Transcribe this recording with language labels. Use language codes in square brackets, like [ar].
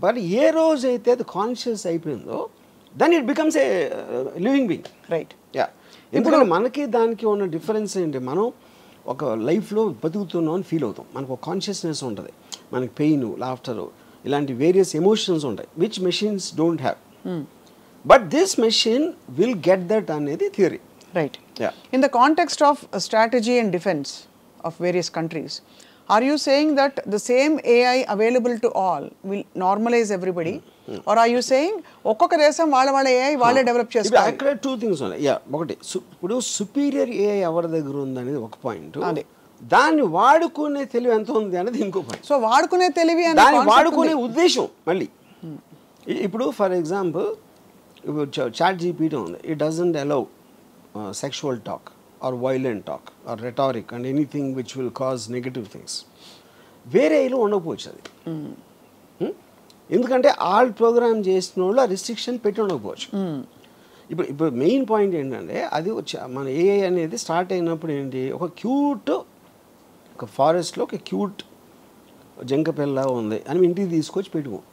[te] But ఏ రోజు అయితే అది కాన్షియస్ అయిపోయిందో [en] Then it becomes a living being. Right. [te] Yeah, ఎందుకంటే మనకి దానికి ఉన్న డిఫరెన్స్ ఏంటి, మనం ఒక లైఫ్లో బతుకుతున్నాం అని ఫీల్ అవుతాం, మనకు ఒక కాన్షియస్నెస్ ఉంటుంది, మనకి పెయిన్, లాఫ్టర్ ఇలాంటి వేరియస్ ఎమోషన్స్ ఉంటాయి [en] Which machines don't have. But this machine will get that [te] అనేది [en] Theory. Right. Yeah. In the context of strategy and defense of various countries, are you saying that the same AI available to all will normalize everybody? Or are you saying [te] ఒక్కొక్క దేశం వాళ్ళ AI వాళ్ళే develop చేస్తారు? అక్కడ two things ఉన్నాయి. Yeah, ఒకటి ఇప్పుడు superior AI ఎవరి దగ్గర ఉంది అనేది ఒక పాయింట్, దాన్ని వాడుకునే తెలివి ఎంత ఉంది అనేది ఇంకో పాయింట్. సో వాడుకునే తెలివి దాన్ని వాడుకునే ఉద్దేశం మళ్ళీ. ఇప్పుడు [en] for example chat GPT [te] ఉంది, [en] It doesn't allow sexual talk or violent talk or rhetoric and anything which will cause negative things. [te] వేరేలో ఉండకపోవచ్చు అది, ఎందుకంటే ఆల్ ప్రోగ్రామ్ చేసిన వాళ్ళు ఆ రిస్ట్రిక్షన్ పెట్టి ఉండకపోవచ్చు. ఇప్పుడు మెయిన్ పాయింట్ ఏంటంటే అది మన ఏఐ అనేది స్టార్ట్ అయినప్పుడు ఏంటి, ఒక క్యూట్ ఒక ఫారెస్ట్లో ఒక క్యూట్ జంక పిల్ల ఉంది అని ఇంటికి తీసుకొచ్చి పెట్టుకో.